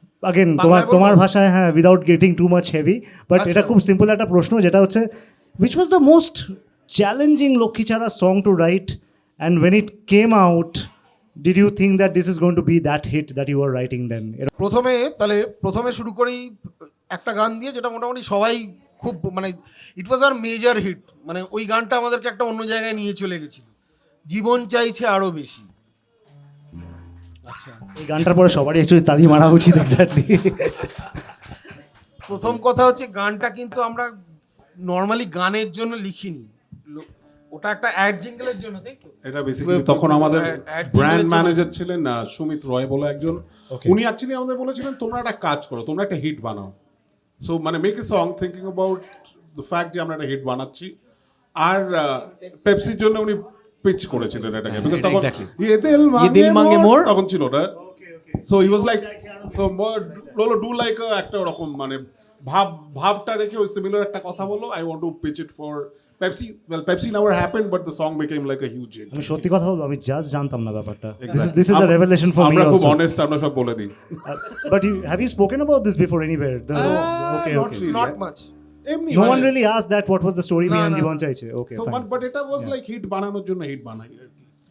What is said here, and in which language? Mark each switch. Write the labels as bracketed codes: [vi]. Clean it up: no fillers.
[en] Again, [bn] তোমার ভাষায়, হ্যাঁ, [en] without getting too much heavy, but [bn] এটা খুব সিম্পল একটা প্রশ্ন, যেটা হচ্ছে, [en] which was the most challenging Lakkhichhara song to write, and when it came out, did you think that this is going to be that hit that you were writing then? [bn] প্রথমে শুরু করি একটা গান দিয়ে, যেটা মোটামুটি সবাই খুব, মানে [en] It was a major hit. [bn] মানে ওই গানটা আমাদেরকে একটা অন্য জায়গায় নিয়ে চলে গেছিল, জীবন চাইছে আরো বেশি। আচ্ছা, এই গানটার পরে সবারই অ্যাকচুয়ালি তালি মারা উচিত। এক্স্যাক্টলি। প্রথম কথা হচ্ছে, গানটা কিন্তু আমরা নর্মালি গানের জন্য লিখিনি, ওটা একটা অ্যাড জিঙ্গলের জন্য, তাই তো? এটা বেসিক্যালি তখন আমাদের ব্র্যান্ড ম্যানেজার ছিলেন না সুমিত রয় বলে একজন, উনি অ্যাকচুয়ালি আমাদের বলেছিলেন তোমরা একটা কাজ করো, তোমরা একটা হিট বানাও। [en] so মানে make a song thinking about the fact [bn] যে আমরা একটা হিট বানাচ্ছি। আর পেপসির জন্য উনি পিচ করেছিলেন এটাকে, বিকজ তখন [hi] ये दिल मांगे मोर [bn] তখন ছিল না। [en] so he was like, so লোলো do like [bn] একটা ওরকম মানে ভাবটা রেখে ওই সিমিলার একটা কথা বলো, [en] I want to pitch it for Pepsi. Well, Pepsi never happened, but the song became like a huge hit. [bn] আমি সত্যি কথা বলবো, আমি জাস্ট জানতাম না ব্যাপারটা। [en] This is a revelation for me [bn] আমরা খুব [en] also. [bn] অনেস্ট, আমরা সব বলে দিই। [en] But have you spoken about this before anywhere? Okay. Not much. [bn] এমনি [en] No one really asked that what was the story behind Jibon Chaiche. Okay, so fine. [bn] but এটা [en] was like [bn] hit বানানোর জন্য হিট বানাই আর কি।